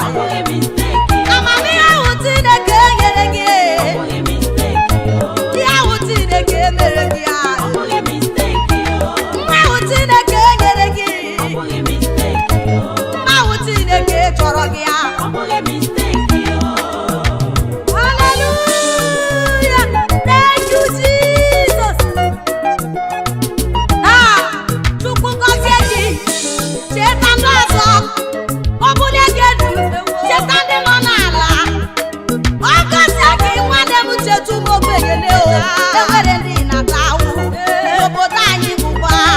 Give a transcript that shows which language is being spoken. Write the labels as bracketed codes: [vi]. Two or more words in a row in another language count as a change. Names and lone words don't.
[ig] Ọ bụghị mistake. Amamihe ahụ Chineke nyere gị, Ọ bụghị mistake. ihe ahụ Chineke mere gị, ah. Ọ bụghị mistake. Nwa ahụ Chineke nyere gị, Ọ bụghị mistake. nwa ahụ Chineke chọrọ gị, ah. Ọ bụghị mistake. [en] Hallelujah. Thank you, Jesus. [ig] Ah, Chukwu gọzie gị, cheta ndị ọzọ, ọ bụlie gị elu, cheta ndị nọ n'ala. Ọ gọzie gị, nwanne m, cheta ụmụ ogbenye le o. Enwere ndị na-ata ahụhụ n'obodo anyị bụkwa.